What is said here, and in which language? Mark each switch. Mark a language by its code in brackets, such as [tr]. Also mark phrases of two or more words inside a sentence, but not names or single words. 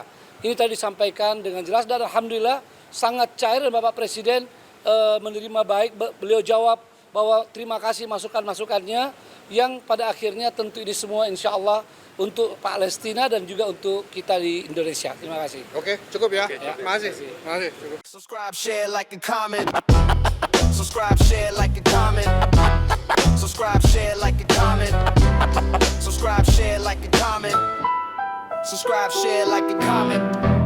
[id] Ini tadi disampaikan dengan jelas dan alhamdulillah sangat cair dan Bapak Presiden menerima baik. Beliau jawab bahwa terima kasih masukan-masukannya yang pada akhirnya tentu ini semua [ar] إن شاء الله [id] untuk Palestina dan juga untuk kita di Indonesia. Terima kasih. Oke, cukup ya. Terima kasih. Terima kasih. Cukup. [en] Subscribe, share, like, and comment. Subscribe, share, like, and comment. Subscribe, share, like, and comment. Subscribe, share, like, and comment. Subscribe, share, like, and comment.